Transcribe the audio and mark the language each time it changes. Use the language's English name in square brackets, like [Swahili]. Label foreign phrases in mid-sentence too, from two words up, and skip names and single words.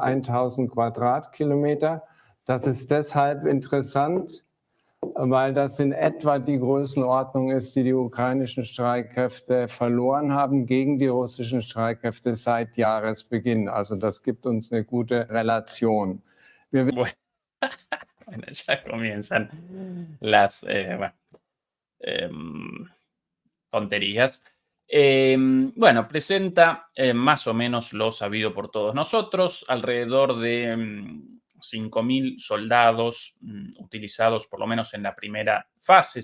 [German] 1000 Quadratkilometer. Das ist deshalb interessant, weil das in etwa die Größenordnung ist, die die ukrainischen Streitkräfte verloren haben gegen die russischen Streitkräfte seit Jahresbeginn. Also das gibt uns eine gute Relation. [Spanish] Bueno, ya comienzan las tonterías. Bueno, presenta más o menos lo sabido por todos nosotros, alrededor de 5.000 soldados utilizados por lo menos en la primera fase.